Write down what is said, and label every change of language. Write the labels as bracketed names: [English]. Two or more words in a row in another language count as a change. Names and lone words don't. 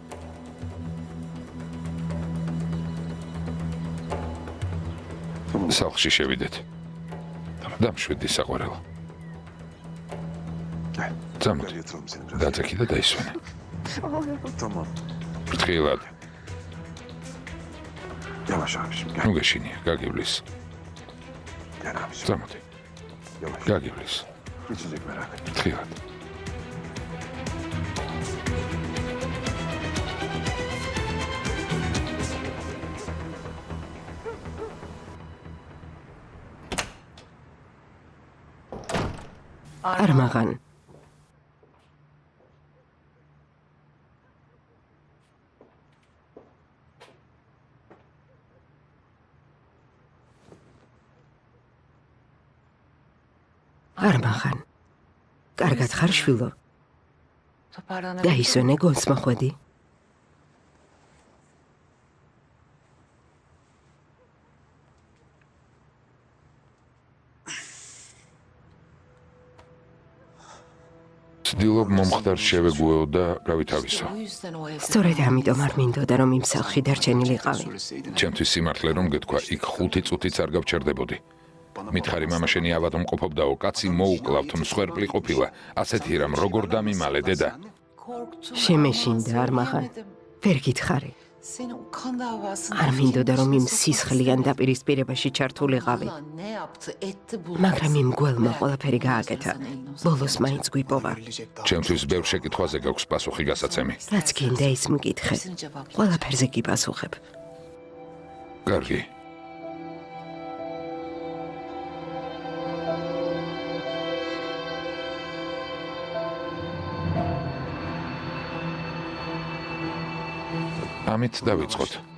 [Georgian] სახლში შევიდეთ. დამშვიდდი საყვარელო. წამოდი. დაწექი და დაისვენე. ფრთხილად. [Turkish] Yavaş abiciğim gel. [Georgian] ნუ გეშინია, გაგივლის. [Turkish] Gel abiciğim. [Georgian] წამოდი. [Turkish] Yavaş. [Georgian] გაგივლის. [Turkish] Geçecek merak etme. [Georgian] თხილად. Armağan. Armağan. კარგად ხარ შვილო? დაისვენე გონს მოხვედი. ცდილობ მომხდარ შევეგუეო და გავითავისო. სწორედ ამიტომ არ მინდოდა რომ იმ სახლში დარჩენილიყავი. ჩემთვის სიმართლე რომ გეთქვა, იქ 5 წუთიც არ გავჩერდებოდი. მითხარი მამა შენი ავადმყოფობდაო, კაცი მოუკლავთ, მსხვერპლი ყოფილა. ასეთი რამ როგორ დამიმალე დედა? შემეშინდა Armağan. ვერ გითხარი. [Turkish] Seni o kan davasında... [Georgian] არ მინდოდა რომ იმ სისხლიან დაპირისპირებაში ჩართულიყავი. მაგრამ იმ გველმა ყველაფერი გააკეთა. ბოლოს მაინც გვიპოვა. ჩემთვის ბევრ შეკითხვაზე გაქვს პასუხი გასაცემი. რაც გინდა ის მკითხე. ყველაფერზე კი პასუხებ. კარგი. ამით დავიწყოთ.